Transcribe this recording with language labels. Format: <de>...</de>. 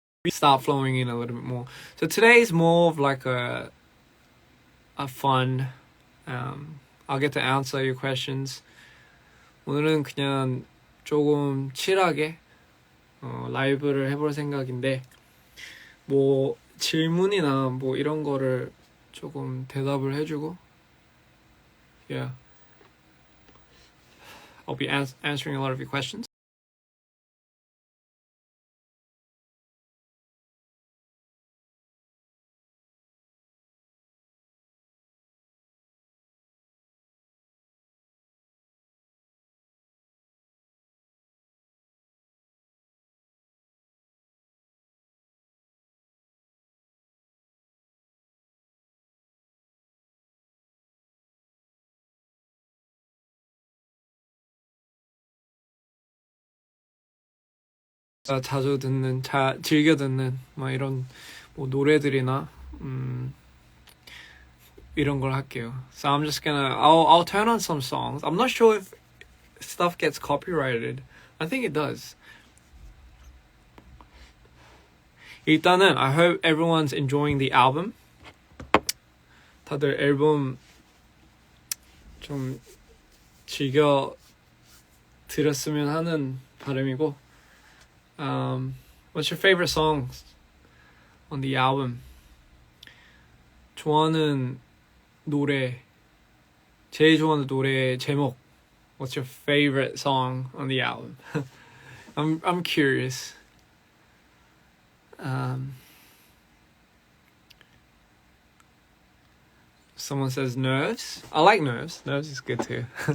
<en>start flowing in a little bit more. So today's more of like a fun. I'll get to answer your questions.</en> <ko>오늘은 그냥 조금 칠하게 라이브를 해볼 생각인데 뭐 질문이나 뭐 이런 거를 조금 대답을 해주고</ko> <en>yeah I'll be answering a lot of your questions.</en> <ko>자주 듣는, 즐겨 듣는 막 이런 뭐 노래들이나 이런 걸 할게요.</ko> <en>So I'm just I'll turn on some songs. I'm not sure if stuff gets copyrighted. I think it does.</en> <ko>일단은</ko> <en>I hope everyone's enjoying the album.</en> <ko>다들 앨범 좀 즐겨 들었으면 하는 바람이고.</ko> <en>What's your favorite songs on the album?</en> <ko>좋아하는 노래, 제일 좋아하는 노래 제목.</ko> <en>What's your favorite song on the album? I'm curious. Someone says Nerves. I like Nerves. Nerves is good too.</en>